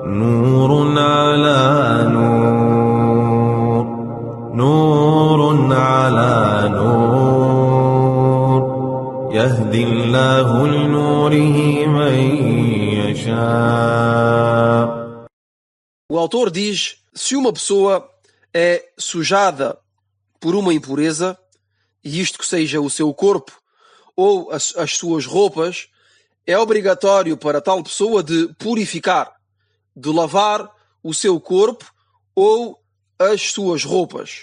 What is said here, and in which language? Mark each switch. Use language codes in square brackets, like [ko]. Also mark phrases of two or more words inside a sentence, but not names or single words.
[ar] نور على نور، نور على نور، يهدي الله لنوره من يشاء. [pt] O autor diz: se uma pessoa é sujada por uma impureza, e isto que seja o seu corpo ou as suas roupas, é obrigatório para tal pessoa de purificar, de lavar o seu corpo ou as suas roupas.